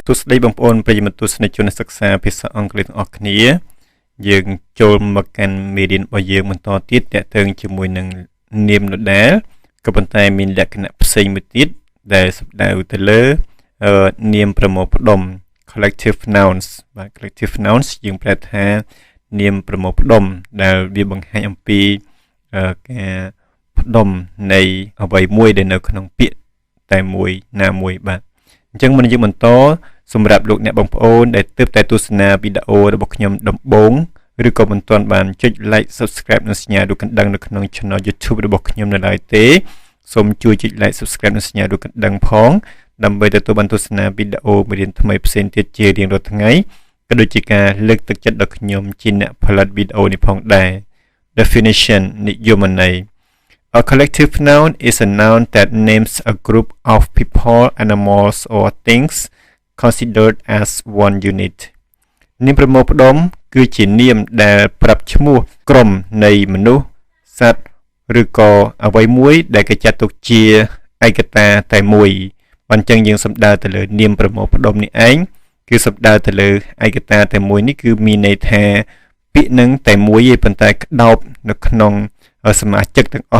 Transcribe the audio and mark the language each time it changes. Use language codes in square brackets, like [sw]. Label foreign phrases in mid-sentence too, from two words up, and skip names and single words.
[km] ទស្សនីបងប្អូនប្រិយមិត្តទស្សនិកជនសិក្សាភាសាអង់គ្លេសទាំងអស់គ្នាយើងចូលមកកាន់មេរៀនរបស់យើងបន្តទៀតទាក់ទងជាមួយនឹងនាមនរដែលក៏ប៉ុន្តែមានលក្ខណៈផ្សេងមួយទៀតដែលសំដៅទៅ លើនាមប្រមូលផ្ដុំ [en] collective nouns [km] បាទ [en] collective nouns [km] យើងប្រែថានាមប្រមូលផ្ដុំដែលវាបង្ហាញអំពីការផ្ដុំនៃអ្វីមួយដែលនៅក្នុងពាក្យតែមួយណាមួយបាទអ ញ្ចឹងមុនយើងបន្តសម្រាប់លោកអ្នកបងប្អូនដែលទើបតែទស្សនាវីដេអូរបស់ខ្ញុំដំបូងឬក៏មិនទាន់បានចុច [en] like subscribe [km] និងសញ្ញារូបកណ្ដឹងនៅក្នុង channel YouTube របស់ខ្ញុំនៅឡើយទេសូមជួយចុច [en] like subscribe [km] និងសញ្ញារូបកណ្ដឹងផងដើម្បីទទួលបានទស្សនាវីដេអូមេរៀនថ្មីផ្សេងទៀតជារៀងរាល់ថ្ងៃក៏ដូចជាការលើកទឹកចិត្តដល់ខ្ញុំជាអ្នកផលិតវីដេអូនេះផងដែរ Definition និយមន័យ [en] A collective noun is a noun that names a group of people, animals, or things considered as one unit. [km] នាមប្រមូលផ្ដុំគឺជានាមដែលប្រាប់ឈ្មោះក្រុមនៃមនុស្សសត្វឬក៏អ្វីមួយដែលគេចាត់ទុកជាឯកតាតែមួយបានចឹងយើងសំដៅទៅលើនាមប្រមូលផ្ដុំនេះ ឯងគឺសំដៅទៅលើឯកតាតែមួយនេះគឺមានន័យថាពាក្យនឹងតែមួយឯងប៉ុន្តែក្តោបនៅក្នុងសមាជិកទាំងអ